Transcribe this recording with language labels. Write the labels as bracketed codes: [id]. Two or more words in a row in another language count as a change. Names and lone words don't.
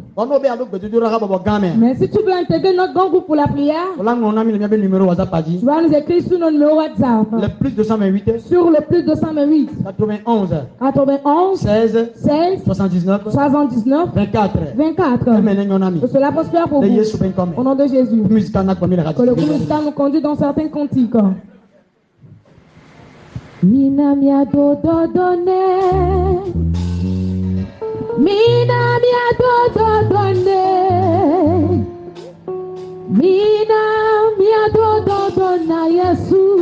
[fr] Mais si tu veux intégrer notre grand groupe pour la prière, tu vas nous écrire sur nos numéros WhatsApp. Le plus 228. Sur le plus 228. 91 16 79 24. Que cela peut se faire pour vous. Au nom de Jésus. Que le groupe musical nous conduit dans certains cantiques. [ee] Mina mia do do do ne. Mina mia do do do ne. Mina mia do do do na Yesu.